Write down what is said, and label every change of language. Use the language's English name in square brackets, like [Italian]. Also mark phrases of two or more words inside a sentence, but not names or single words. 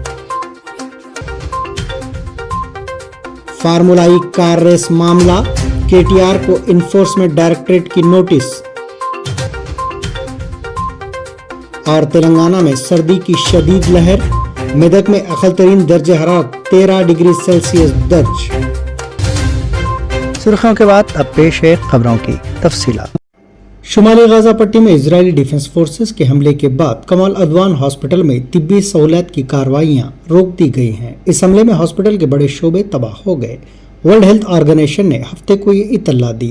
[Urdu] فارمولائی کار ریس معاملہ، کے ٹی آر کو انفورسمنٹ ڈائریکٹریٹ کی نوٹس۔ اور تلنگانہ میں سردی کی شدید لہر، میدک میں اقل ترین درجہ حرارت 13 ڈگری سیلسیس درج۔ سرخیوں کے بعد اب پیش ہے خبروں کی تفصیلات۔ شمالی غزہ پٹی میں اسرائیلی ڈیفنس فورسز کے حملے کے بعد کمال ادوان ہاسپٹل میں طبی سہولیات کی کارروائیاں روک دی گئی ہیں۔ اس حملے میں ہاسپٹل کے بڑے شعبے تباہ ہو گئے۔ ورلڈ ہیلتھ آرگنائزیشن نے ہفتے کو یہ اطلاع دی۔